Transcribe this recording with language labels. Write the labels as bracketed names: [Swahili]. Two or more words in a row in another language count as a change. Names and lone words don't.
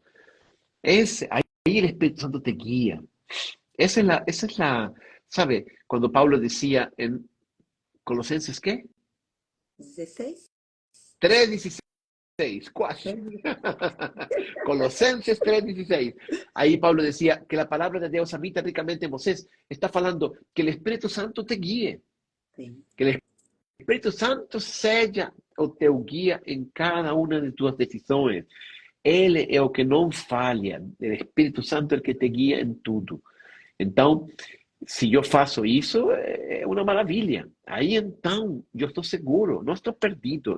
[Portuguese] Aí o Espírito Santo te guia. Essa é [Spanish] la, sabe, [Portuguese] quando Paulo dizia em Colossenses, [Spanish] ¿qué? [Portuguese] 16? 3:16, quase. Colossenses 3:16. [Spanish] Aí Paulo decía que la palabra de Dios habita ricamente en [Portuguese] vocês. Está falando [Spanish] que el Espíritu Santo te guíe. [Portuguese] Sim. [Spanish] Que el Espíritu Santo [Portuguese] seja o teu guia em cada uma de tuas decisões. Ele é o que não falha. O Espírito Santo é o que te guia em tudo. Então, se eu faço isso, é uma maravilha. Aí, então, eu estou seguro, não estou perdido.